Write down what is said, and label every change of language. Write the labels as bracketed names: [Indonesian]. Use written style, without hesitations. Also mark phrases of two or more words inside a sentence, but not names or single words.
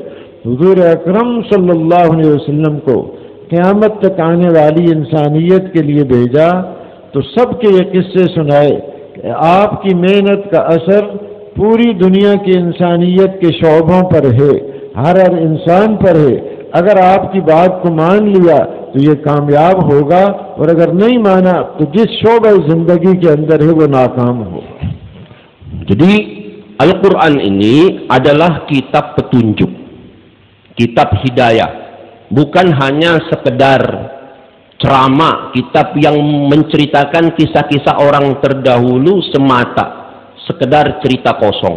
[Hindi] हुजूर अकरम [Arabic] صلى الله عليه وسلم [Hindi] को क़यामत तक आने वाली इंसानियत के लिए भेजा तो सबके ये किस्से सुनाए कि आपकी मेहनत का असर पूरी दुनिया की इंसानियत के शोबों पर है, हर इंसान पर है। अगर आपकी बात को मान लिया तो ये कामयाब होगा, और अगर नहीं माना तो जिस शोबे जिंदगी के अंदर है वो नाकाम होगा। [Indonesian] Jadi Al-Quran ini adalah kitab petunjuk, kitab hidayah, bukan hanya sekedar ceramah, kitab yang menceritakan kisah-kisah orang terdahulu semata, sekedar cerita kosong.